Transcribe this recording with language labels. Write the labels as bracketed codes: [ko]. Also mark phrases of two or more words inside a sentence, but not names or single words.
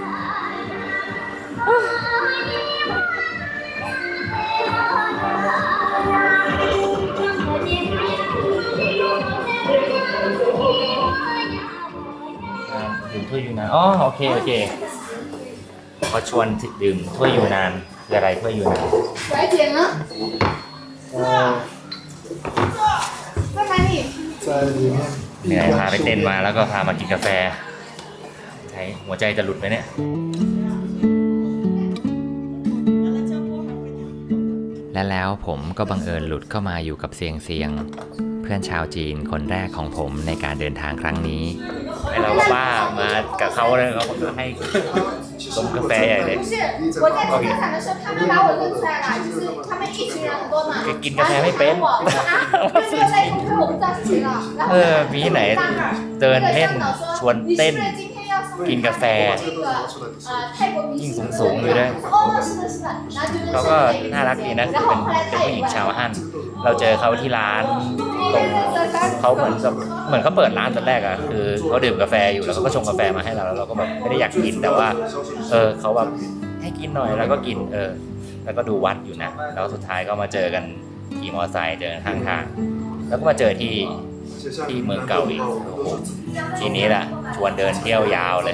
[th] ดื่มถ้วยยูนาน อ๋อ โอเค โอเคเขาชวนดื่มถ้วยยูนานคืออะไรถ้วยยูนาน [zh] 小姐呢？在哪里？ [th] เหนื่อยพาไปเต้นมาแล้วก็พามากินกาแฟใช้หัวใจจะหลุดไหมเนี่ย และแล้วผมก็บังเอิญหลุดเข้ามาอยู่กับเซียงเซียง เพื่อนชาวจีนคนแรกของผมในการเดินทางครั้งนี้ ไอเราก็บ้ามากับเขาเลยเขาก็ให้ต้มกาแฟใหญ่เลย [zh] 不是，我在停车场的时候，他们把我认出来了，就是他们一群人很多嘛。 [th] แกกินกาแฟไม่เป็น [zh] 我说啊，没有在公开，我不知道是谁了。然后 [th] มีที่ไหนเดินเล่นชวนเต้น [zh] 你是不是今天要 [th] กินกาแฟยิ่งสูงอยู่ด้วยเขาก็น่ารักดีนะคือเป็นผู้หญิงชาวฮั่นเราเจอเขาที่ ร้านตรงเขาเหมือนเขาเปิดร้านตอนแรกอะคือเขาดื่มกาแฟอยู่แล้วเขาก็ชงกาแฟมาให้เราแล้วเราก็แบบไม่ได้อยากกินแต่ว่าเขาแบบให้กินหน่อยแล้วก็กินแล้วก็ดูวัดอยู่นะแล้วสุดท้ายก็มาเจอกันขี่มอเตอร์ไซค์เดินข้างทางแล้วก็มาเจอที่เมืองเก่าอีกทีนี้แหละชวนเดินเที่ยวยาวเลย